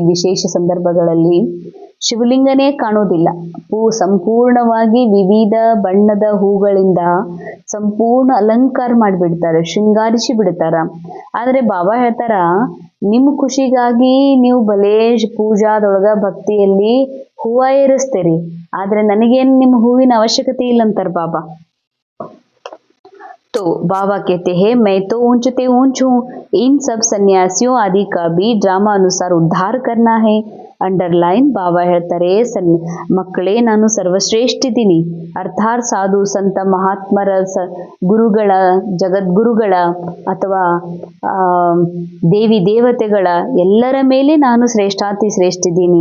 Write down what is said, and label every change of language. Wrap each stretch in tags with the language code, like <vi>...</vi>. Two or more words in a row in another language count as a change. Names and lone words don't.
<kn>ವಿಶೇಷ ಸಂದರ್ಭಗಳಲ್ಲಿ ಶಿವಲಿಂಗನೇ ಕಾಣೋದಿಲ್ಲ, ಸಂಪೂರ್ಣವಾಗಿ ವಿವಿಧ ಬಣ್ಣದ ಹೂಗಳಿಂದ ಸಂಪೂರ್ಣ ಅಲಂಕಾರ ಮಾಡಿಬಿಡ್ತಾರೆ, ಶೃಂಗಾರಿಸಿ ಬಿಡ್ತಾರ. ಆದ್ರೆ ಬಾಬಾ ಹೇಳ್ತಾರ, ನಿಮ್ ಖುಷಿಗಾಗಿ ನೀವು ಭಲೇ ಪೂಜಾದೊಳಗ ಭಕ್ತಿಯಲ್ಲಿ ಹೂವ ಏರಿಸ್ತೀರಿ, ಆದ್ರೆ ನನಗೇನ್ ನಿಮ್ ಹೂವಿನ ಅವಶ್ಯಕತೆ ಇಲ್ಲ ಅಂತಾರ ಬಾಬಾ.</kn> <hi>तो बाबा कहते हैं मैं तो ऊंचते ऊंच हूँ, इन सब सन्यासियों आदि का भी ड्रामा अनुसार उद्धार करना है.</hi> <kn>ಅಂಡರ್ಲೈನ್. ಬಾಬಾ ಹೇಳ್ತಾರೆ ಮಕ್ಕಳೇ ನಾನು ಸರ್ವಶ್ರೇಷ್ಠ ಇದ್ದೀನಿ, ಅರ್ಥಾತ್ ಸಾಧು ಸಂತ ಮಹಾತ್ಮರ ಗುರುಗಳ, ಜಗದ್ಗುರುಗಳ ಅಥವಾ ದೇವಿ ದೇವತೆಗಳ ಎಲ್ಲರ ಮೇಲೆ ನಾನು ಶ್ರೇಷ್ಠಾತಿ ಶ್ರೇಷ್ಠ ಇದ್ದೀನಿ.</kn>